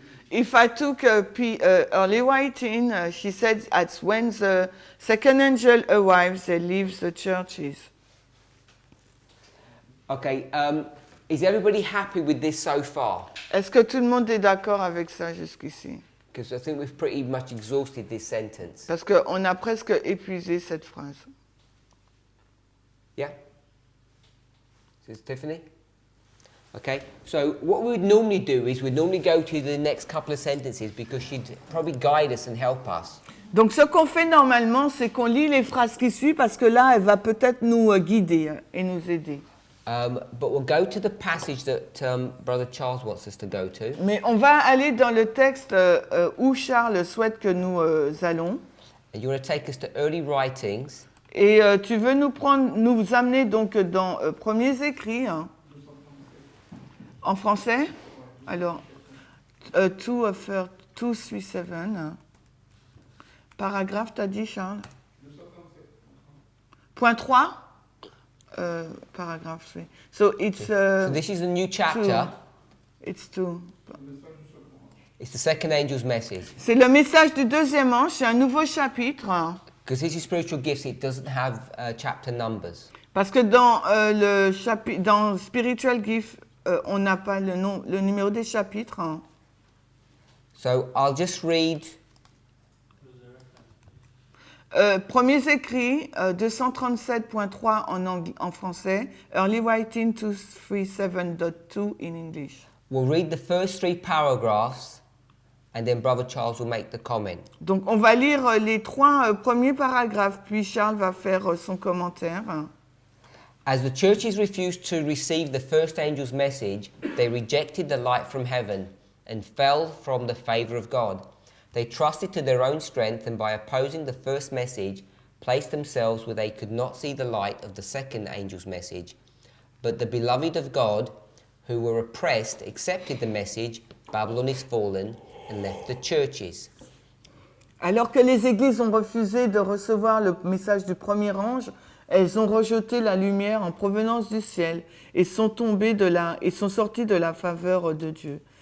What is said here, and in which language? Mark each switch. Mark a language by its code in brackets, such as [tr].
[en] If I took early writing, she said that's when the second angel arrives, they leave the churches. okay, is everybody happy with this so far? [fr] Est-ce que tout le monde est d'accord avec ça jusqu'ici? [en] Because I think we've pretty much exhausted this sentence. [fr] Parce qu'on a presque épuisé cette phrase. [en] Yeah? Says Tiffany? Okay, so what we would normally do is we'd normally go to the next couple of sentences because she'd probably guide us and help us. [fr] Donc ce qu'on fait normalement, c'est qu'on lit les phrases qui suivent parce que là, elle va peut-être nous guider et nous aider. [en] But we'll go to the passage that Brother Charles wants us to go to. [fr] Mais on va aller dans le texte où Charles souhaite que nous allons. [en] And you're going to take us to early writings. [fr] Et tu veux nous amener donc dans Premiers Écrits, hein, en français. Alors, 237, hein. Paragraphe, t'as dit, Charles? Point 3? Paragraphe 3. [en] So it's... So this is a new chapter. It's 2. It's the second angel's message. [fr] C'est le message du deuxième ange, c'est un nouveau chapitre. [en] Because this is spiritual gifts, it doesn't have chapter numbers. [fr] Parce que dans le chapitre, dans Spiritual Gift, on n'a pas le numéro des chapitres. Hein. [en] So I'll just read. [fr] Premiers écrits, 237.3 en français, [en] Early Writing 237.2 in English. We'll read the first 3 paragraphs, and then Brother Charles will make the comment. [fr] Donc on va lire les 3 premiers paragraphes, puis Charles va faire son commentaire. [en] As the churches refused to receive the first angel's message, they rejected the light from heaven and fell from the favour of God. They trusted to their own strength and by opposing the first message, placed themselves where they could not see the light of the second angel's message. But the beloved of God, who were oppressed, accepted the message, Babylon is fallen, and left the churches. [fr] Alors que les églises ont refusé de recevoir le message du premier ange, elles ont rejeté la lumière en provenance du ciel et sont sorties de la faveur de Dieu.